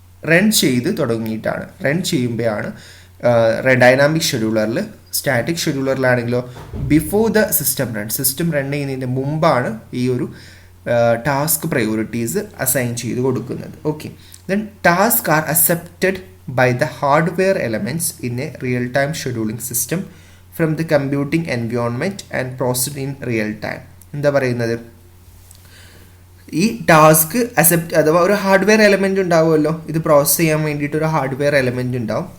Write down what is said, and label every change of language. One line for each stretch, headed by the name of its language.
Malayalam: Run ചെയ്ത് തുടങ്ങിയിട്ടാണ്, run ചെയ്യുമ്പോഴാണ് dynamic ഷെഡ്യൂളറിൽ. Static ഷെഡ്യൂളറിലാണെങ്കിലോ
English: before the system
Malayalam: run ചെയ്യുന്നതിൻ്റെ മുമ്പാണ് ഈ ഒരു ടാസ്ക് പ്രയോറിറ്റീസ് അസൈൻ ചെയ്ത് കൊടുക്കുന്നത്. Okay,
English: then tasks are accepted by the hardware elements in a real-time scheduling system from the computing environment and processed in real time.
Malayalam: എന്താ പറയുന്നത്, ഈ task accept അഥവാ ഒരു ഹാർഡ്വെയർ എലമെൻ്റ് ഉണ്ടാവുമല്ലോ, ഇത് പ്രോസസ്സ് ചെയ്യാൻ വേണ്ടിയിട്ട് ഒരു ഹാർഡ്വെയർ എലമെൻ്റ് ഉണ്ടാവും.